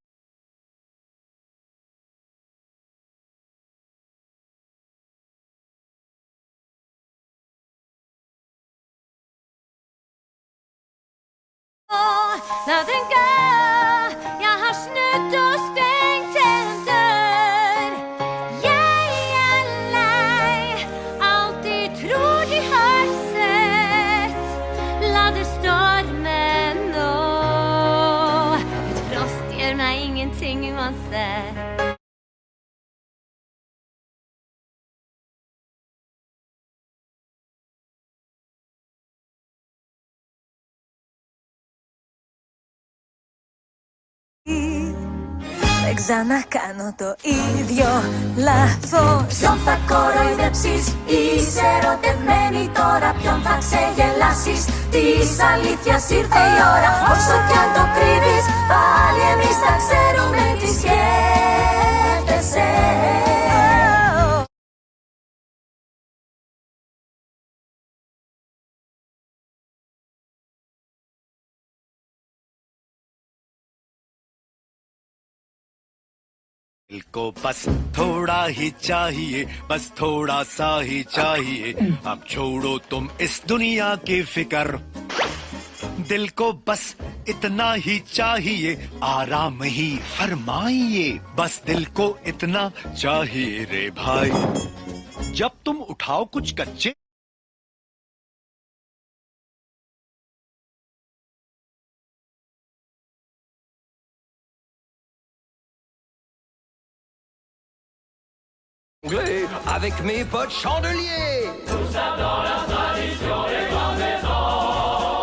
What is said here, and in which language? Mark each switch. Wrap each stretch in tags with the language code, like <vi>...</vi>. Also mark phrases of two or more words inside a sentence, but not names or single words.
<no>Nadenka, jeg har snudd og stengt en dør. Jeg er lei, alltid tror de har sett. La det storme nå. Et frost gjør meg ingenting uansett.</no> <el>Ξανακάνω το ίδιο λάθος. Ποιον θα κοροϊδέψεις, είσαι ερωτευμένη τώρα. Ποιον θα ξεγελάσεις, της αλήθειας ήρθε η ώρα. Όσο κι αν το κρύβεις, πάλι εμείς θα ξέρουμε τι σκέφτεσαι.</el> <hi>दिल को बस थोड़ा ही चाहिए, बस थोड़ा सा ही चाहिए। अब छोड़ो तुम इस दुनिया की फिकर, दिल को बस इतना ही चाहिए, आराम ही फरमाइए। बस दिल को इतना चाहिए रे भाई। जब तुम उठाओ कुछ कच्चे</hi> <fr>avec mes potes chandeliers. Tout ça dans la tradition des grandes maisons.</fr>